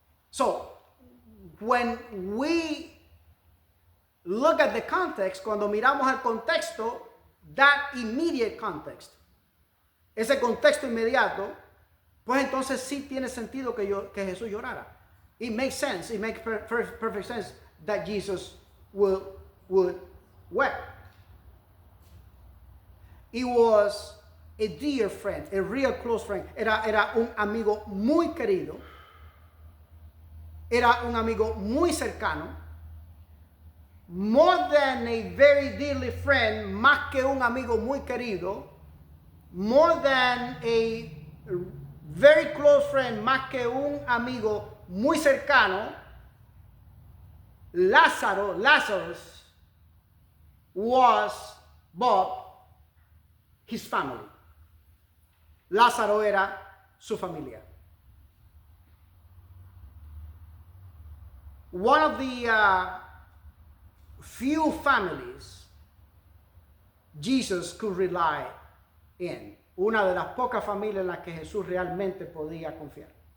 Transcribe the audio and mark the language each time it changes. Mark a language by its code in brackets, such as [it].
[en] So, when we look at the context, [es] cuando miramos el contexto, [en] that immediate context, [es] ese contexto inmediato, pues entonces sí tiene sentido que Jesús llorara. [en] It makes sense. It makes perfect sense that Jesus would weep. He was a dear friend, a real close friend. [es] Era un amigo muy querido. Era un amigo muy cercano. [en] More than a very dearly friend, [es] más que un amigo muy querido. [en] More than a very close friend, [es] más que un amigo muy cercano. [en] Lazarus was Bob, his family. [es] Lázaro era su familia. [en] One of the few families Jesus could rely in. [es] Una de las pocas familias en las que Jesús realmente podía confiar.